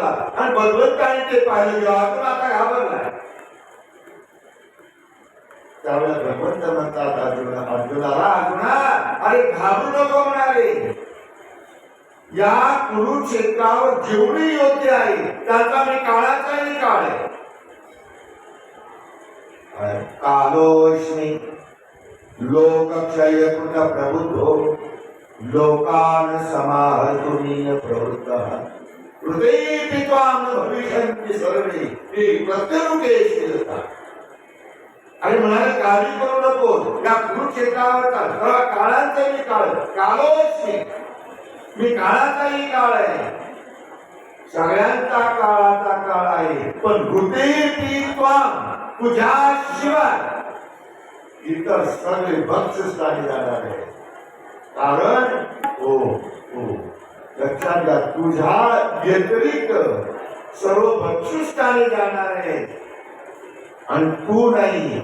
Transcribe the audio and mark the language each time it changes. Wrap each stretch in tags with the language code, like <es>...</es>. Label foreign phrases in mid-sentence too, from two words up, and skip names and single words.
<mr>आणि भगवंताने ते पाहिलं की अर्जुन आता घाबरलाय. त्यावेळेला भगवंत म्हणतात अर्जुना अरे घाबरू नको म्हणाले. या कुरुक्षेत्रावर जेवढे योद्धे आहेत त्याचा मी काळाचाही काळ आहे.</mr> <sa>कालोस्मी लोकक्षयकृत प्रबुद्धो लोकान् समाहर्तुमीय प्रवृत्तः हृदये त्वां भविष्यन्ति सर्वे ते प्रत्यरूपेषु.</sa> <mr>आणि म्हणाले काळजी करू नको, या कुरुक्षेत्रावरचा काळाचाही काळ, कालोस्मी मी काळाचाही काळ आहे, सगळ्यांचा काळाचा काळ आहे. पण</mr> <sa>हृदये त्वां</sa> <mr>तुझ्याशिवाय इतर सगळे बक्षस्थानी जाणार आहे. कारण लक्षात घ्या, तुझ्या व्यतिरिक्त सर्व बक्षस्थानी जाणार आहे आणि तू नाही.</mr>